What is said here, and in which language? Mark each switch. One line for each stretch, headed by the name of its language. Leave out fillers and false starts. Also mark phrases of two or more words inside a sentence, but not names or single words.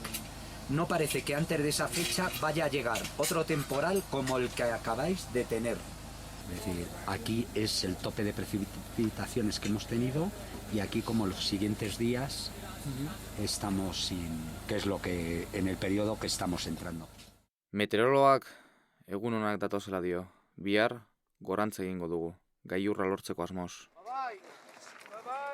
Spanish: No parece que antes de esa fecha vaya a llegar otro temporal como el que acabáis de tener. Es decir, aquí es el tope de precipitaciones que hemos tenido y aquí como los siguientes días estamos sin... que es lo que en el periodo que estamos entrando.
Basque: Meteorologoak egun onak datozela dio. Bihar gorantz egingo dugu, gailurra lortzeko asmoz.